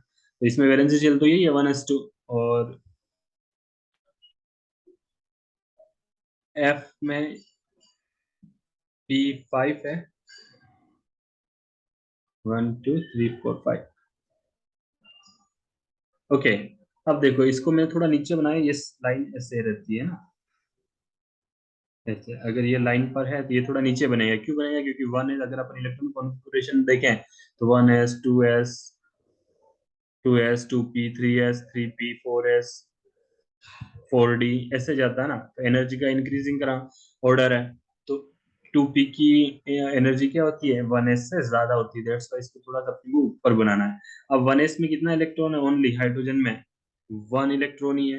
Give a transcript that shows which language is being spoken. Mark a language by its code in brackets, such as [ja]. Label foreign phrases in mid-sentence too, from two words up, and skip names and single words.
[hi] तो इसमें [en] valency shell [hi] तो यही है 1s2 और F में p5 है 1 2 3 4 5. ओके. अब देखो इसको मैं थोड़ा नीचे बनाया, ये लाइन ऐसे रहती है ना ऐसे. अगर ये लाइन पर है तो ये थोड़ा नीचे बनेगा. क्यों बनेगा क्योंकि 1s अगर अपन [en] electron configuration [hi] देखें तो 1s 2s 2s 2p 3s 3p 4s 4d ऐसे जाता है ना. तो एनर्जी का इंक्रीजिंग करा ऑर्डर है. तो 2p की एनर्जी क्या होती है 1s से ज्यादा होती है. [en] that's why [hi] इसको थोड़ा सा अपने को ऊपर बनाना है. अब 1s में कितना इलेक्ट्रॉन है [en] only hydrogen [hi] में 1 इलेक्ट्रॉन ही है.